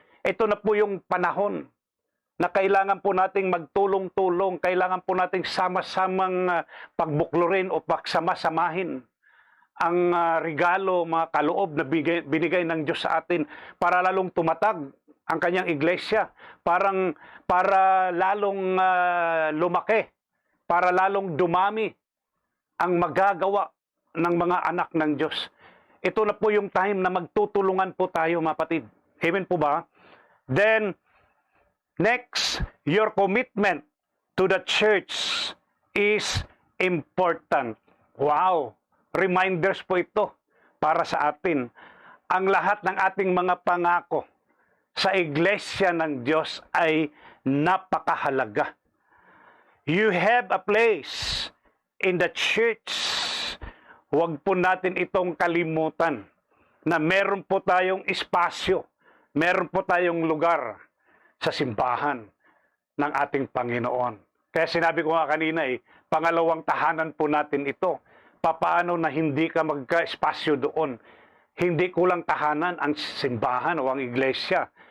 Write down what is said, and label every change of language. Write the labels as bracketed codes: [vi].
[tl] Ito na po yung panahon na kailangan po nating magtulong-tulong, kailangan po nating sama-samang pagbuklurin o pagsama-samahin ang regalo, mga kaloob na binigay ng Diyos sa atin para lalong tumatag ang kanyang iglesia, para lalong lumaki, para lalong dumami ang magagawa ng mga anak ng Diyos. Ito na po yung time na magtutulungan po tayo, mga kapatid. Amen po ba? [en] Then, next, your commitment to the church is important. [tl] Wow! Reminders po ito para sa atin. Ang lahat ng ating mga pangako sa iglesia ng Diyos ay napakahalaga. [en] You have a place in the church. [tl] Huwag po natin itong kalimutan na meron po tayong espasyo, meron po tayong lugar sa simbahan ng ating Panginoon. Kaya sinabi ko nga kanina pangalawang tahanan po natin ito. Papaano na hindi ka magka-espasyo doon? Hindi kulang tahanan ang simbahan o ang iglesia.